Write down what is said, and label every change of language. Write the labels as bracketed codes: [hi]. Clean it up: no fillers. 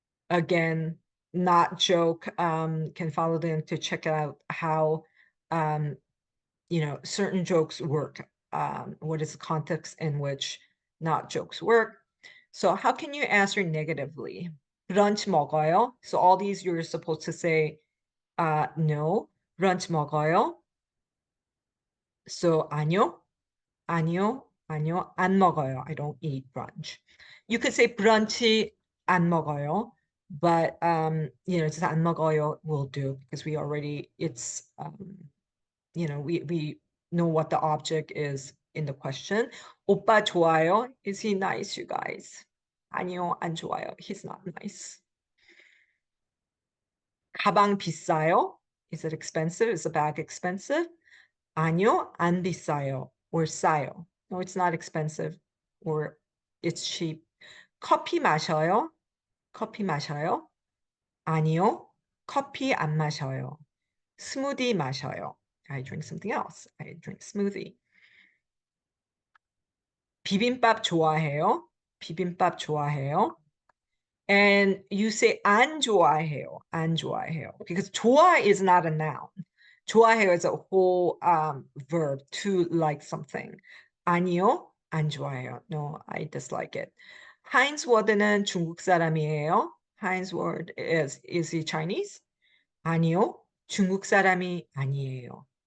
[en] Again, not joke, can follow them to check out how certain jokes work. What is the context in which not jokes work? So how can you answer negatively? [ko] 브런치 먹어요. [en] So all these you're supposed to say no. [ko] 브런치 먹어요. So 아니요, 아니요, 아니요, 안 먹어요. [en] I don't eat brunch. You could say [ko] 브런치 안 먹어요, [en] but just [ko] 안 먹어요 [en] will do because we already we know what the object is in the question. [ko] 오빠 좋아요. [en] Is he nice, you guys? [ko] 아니요, 안 좋아요. [en] He's not nice. [ko] 가방 비싸요? [en] Is it expensive? Is the bag expensive? [ko] 아니요, 안 비싸요. [en] Or [ko] 싸요. [en] No, it's not expensive. Or it's cheap. [ko] 커피 마셔요? 커피 마셔요? 아니요, 커피 안 마셔요. 스무디 마셔요. [en] I drink something else. I drink smoothie. [ko] 비빔밥 좋아해요? 비빔밥 좋아해요? [en] And you say [ko] 안 좋아해요. 안 좋아해요. [en] Because 좋아 is not a noun. [ko] 좋아해요 [en] is a whole verb to like something. [ko] 아니요, 안 좋아해요. [en] No, I dislike it. [ko] 하인즈 워드는 중국 사람이에요. [en] 하인즈 워드 is he Chinese? [ko] 아니요, 중국 사람이 아니에요.